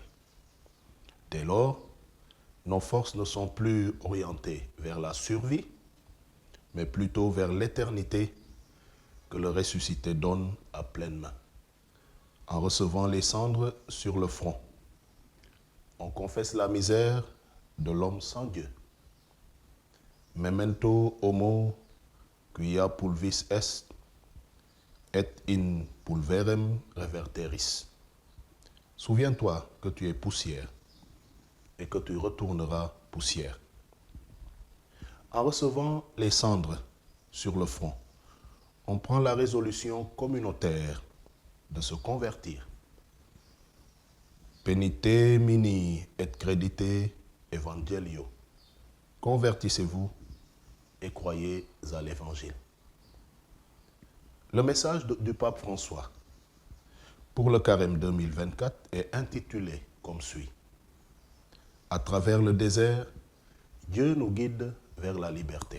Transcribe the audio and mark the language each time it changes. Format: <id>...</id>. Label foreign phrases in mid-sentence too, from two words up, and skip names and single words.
<fr>Dès lors, nos forces ne sont plus orientées vers la survie, mais plutôt vers l'éternité que le ressuscité donne à pleine main. En recevant les cendres sur le front, on confesse la misère de l'homme sans Dieu.</fr> <la>Memento homo quia pulvis est, et in pulverem reverteris.</la> <fr>Souviens-toi que tu es poussière et que tu retourneras poussière. En recevant les cendres sur le front, on prend la résolution communautaire de se convertir.</fr> <la>Penite mini et credite evangelio.</la> <fr>Convertissez-vous et croyez à l'évangile. Le message du pape François pour le carême 2024 est intitulé comme suit: à travers le désert, Dieu nous guide vers la liberté.</fr>